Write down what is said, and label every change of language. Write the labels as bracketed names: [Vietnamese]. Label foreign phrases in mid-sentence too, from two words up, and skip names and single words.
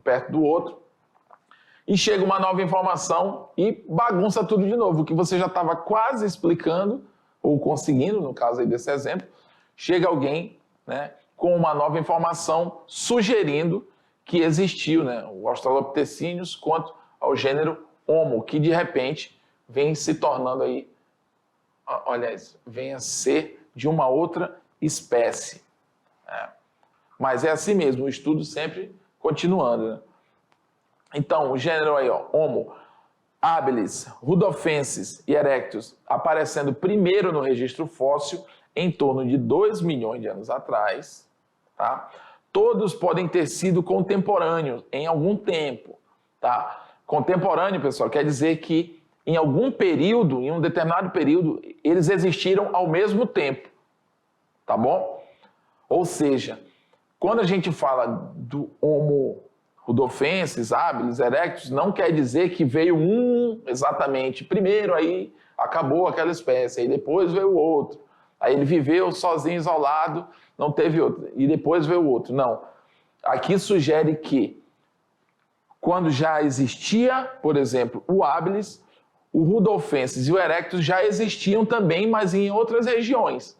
[Portuguese] perto do outro, e chega uma nova informação e bagunça tudo de novo, o que você já estava quase explicando, ou conseguindo, no caso aí desse exemplo, chega alguém com uma nova informação sugerindo que existiu o australopitecíneos quanto ao gênero Homo, que de repente vem se tornando aí, vem a ser de uma outra espécie. Mas é assim mesmo, o estudo sempre continuando. Então, o gênero aí, Homo habilis, rudolfensis e erectus, aparecendo primeiro no registro fóssil em torno de 2 milhões de anos atrás, tá? Todos podem ter sido contemporâneos em algum tempo, tá? Contemporâneo, pessoal, quer dizer que em algum período, em um determinado período, eles existiram ao mesmo tempo, tá bom? Ou seja, quando a gente fala do Homo rudolfensis, habilis, erectus, não quer dizer que veio um exatamente primeiro, aí acabou aquela espécie, aí depois veio o outro. Aí ele viveu sozinho, isolado, não teve outro, e depois veio o outro. Não. Aqui sugere que quando já existia, por exemplo, o habilis, o rudolfensis e o erectus já existiam também, mas em outras regiões.